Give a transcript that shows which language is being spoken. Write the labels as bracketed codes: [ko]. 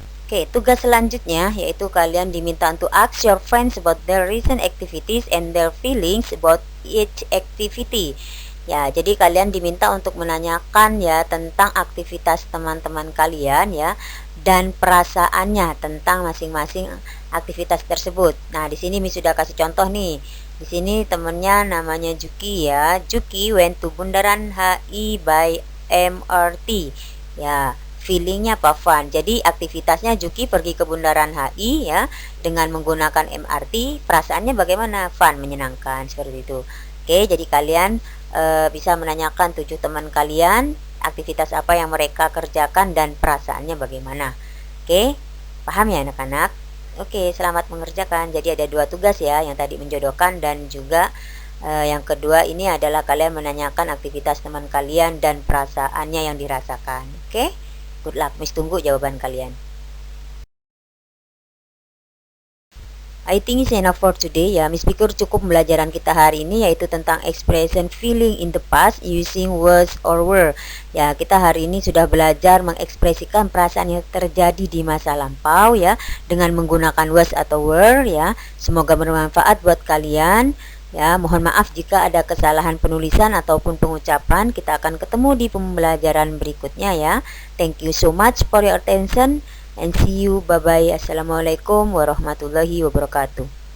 [en] Oke, [id] tugas selanjutnya yaitu kalian diminta untuk [en] ask your friends about their recent activities and their feelings about each activity. [id] Ya, jadi kalian diminta untuk menanyakan ya tentang aktivitas teman-teman kalian ya dan perasaannya tentang masing-masing aktivitas tersebut. Nah, di sini Miss sudah kasih contoh nih. Di sini temennya namanya Juki ya. [en] Juki went to Bundaran HI by MRT. [id] Ya, feelingnya apa? Fun. Jadi aktivitasnya Juki pergi ke Bundaran HI ya dengan menggunakan MRT. Perasaannya bagaimana? Fun, menyenangkan seperti itu. Oke, jadi kalian bisa menanyakan 7 teman kalian aktivitas apa yang mereka kerjakan dan perasaannya bagaimana. Oke, paham ya anak-anak? Oke, selamat mengerjakan. Jadi ada 2 tugas ya, yang tadi menjodohkan dan juga Yang kedua ini adalah kalian menanyakan aktivitas teman kalian dan perasaannya yang dirasakan. Oke? [en] Good luck. [id] Miss tunggu jawaban kalian. [en] I think it's enough for today ya. [id] Miss pikir cukup pembelajaran kita hari ini, yaitu tentang [en] expression feeling in the past using words or were. [id] Ya, kita hari ini sudah belajar mengekspresikan perasaan yang terjadi di masa lampau ya dengan menggunakan was atau were ya. Semoga bermanfaat buat kalian. Ya, mohon maaf jika ada kesalahan penulisan ataupun pengucapan. Kita akan ketemu di pembelajaran berikutnya ya. [en] Thank you so much for your attention and see you. Bye bye. [ar] Assalamualaikum warahmatullahi wabarakatuh.